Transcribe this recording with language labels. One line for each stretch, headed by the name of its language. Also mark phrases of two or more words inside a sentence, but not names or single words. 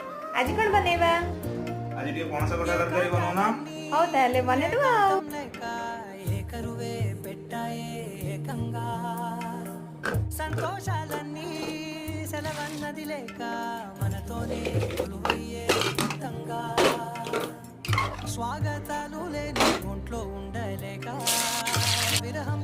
Odia: ଆଜି କଣ ବନେଇବା? ଆଜି ଟିକେ ପଣସ କଠା ତରକାରୀ ବନଉନା। ହଉ ତାହେଲେ ବନେଇଦବା ଆଉ।
Telugu: సంతోషాలన్నీ సెలవన్నది లేక మనతోనే కొలువయ్యే మొత్తంగా స్వాగతాలు లేని ఒంట్లో ఉండలేక విరహం